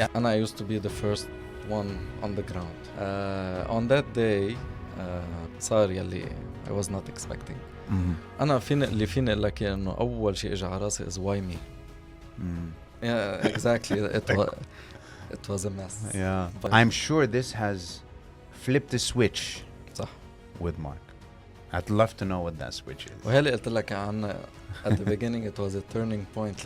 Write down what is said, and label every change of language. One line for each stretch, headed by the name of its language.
English: and I used to be the first one on the ground. On that day, صار يلي I was not expecting.
Arabic: أنا اللي فيني أقول لك إنه أول شيء إجى على راسي is why me.
English: Yeah, exactly. It was a mess. Yeah. But I'm sure this has flipped the switch
Arabic: صح.
English: with Mark. I'd love to know what that switch is. وهلا قلت لك عن at the beginning it was a turning point.